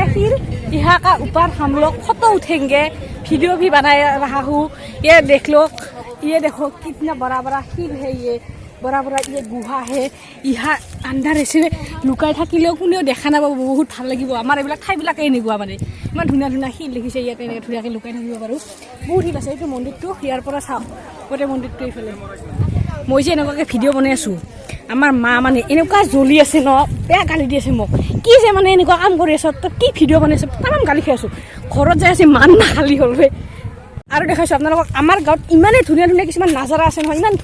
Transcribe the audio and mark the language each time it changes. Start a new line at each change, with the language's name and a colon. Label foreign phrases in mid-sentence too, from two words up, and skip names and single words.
Hindi: हिल यहाँ का ऊपर हम लोग फोटो उठेंगे वीडियो भी बना रहा हूँ ये देख लो ये देखो कितना बड़ा बड़ा हिल है ये बड़ा बड़ा ये गुहा है यहाँ अंधार ऐसे लुकाई
Assamese: থাকিলেও কোনেও দেখা নাপাব বহুত ভাল লাগিব আমাৰ এইবিলাক ঠাইবিলাকে এনেকুৱা মানে ইমান ধুনীয়া ধুনীয়া শিল দেখিছে ইয়াতে এনেকৈ ধুনীয়াকৈ লুকাই থাকিব পাৰোঁ বহুত শিল আছে এইটো মন্দিৰটো ইয়াৰ পৰা চাওঁ গোটেই মন্দিৰটো এইফালে মই যে এনেকুৱাকৈ ভিডিঅ' বনাই আছোঁ আমাৰ মা মানে এনেকুৱা জ্বলি আছে ন বেয়া গালি দি আছে মোক কি যে মানে এনেকুৱা কাম কৰি আছ তই কি ভিডিঅ' বনাইছ তামাম গালি খাই আছোঁ ঘৰত যাই আছে মান নাখালি হ'ল আৰু দেখাইছোঁ আপোনালোকক আমাৰ গাঁৱত ইমানেই ধুনীয়া ধুনীয়া কিছুমান নাজাৰা আছে নহয় ইমান